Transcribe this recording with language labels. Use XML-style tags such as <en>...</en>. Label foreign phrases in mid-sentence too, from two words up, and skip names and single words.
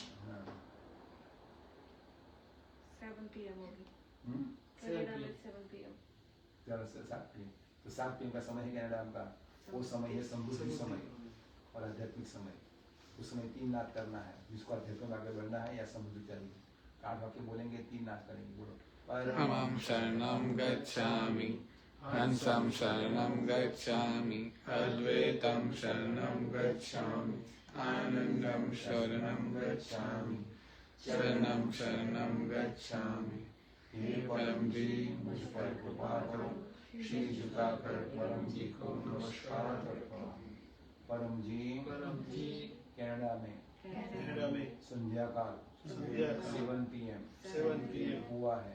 <hi>7 PM होगी, 7 कनाडा में PM 7 PM। 7 PM, तो 7 PM का समय है कनाडा का। वो समय है समृद्धि समय और आध्यात्मिक समय। उस समय 3 नाद करना है, जिसको अध्यात्म में आगे बढ़ना है या समृद्धि चाहिए। कार्ड वाक्य बोलेंगे, 3 नाद करेंगे, बोलो।</hi> <sa>परमं शरणं गच्छामि, हंसं शरणं गच्छामि, अद्वैतं शरणं गच्छामि, आनंदं शरणं गच्छामि, शरणं शरणं गच्छामि।</sa> <hi>हे परम जी मुझ पर कृपा करो, श्री झुकाकर परम जी को नमस्कार करता हूँ। परम जी कनाडा में संध्या काल 7 PM हुआ है।</hi>